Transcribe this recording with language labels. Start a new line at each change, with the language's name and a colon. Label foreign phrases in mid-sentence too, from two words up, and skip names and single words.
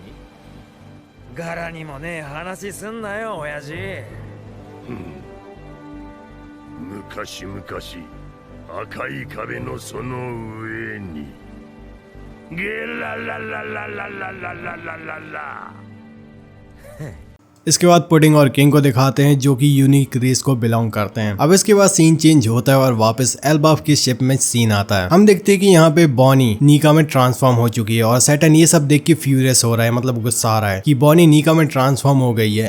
Japanese: 柄にもねえ話すんなよ親父。昔々赤い壁のその上にゲラララララララララララ。
Hindi: इसके बाद पुडिंग और किंग को दिखाते हैं जो कि
English: unique race
Hindi: को बिलोंग करते हैं। अब इसके बाद
English: scene change
Hindi: होता है और वापस एल्बाफ की शिप में सीन आता है। हम देखते हैं कि यहाँ पे बॉनी नीका में ट्रांसफॉर्म हो चुकी है और सैटर्न ये सब देख के फ्यूरियस हो रहा है, मतलब गुस्सा आ रहा है कि बॉनी नीका में ट्रांसफॉर्म हो गई है।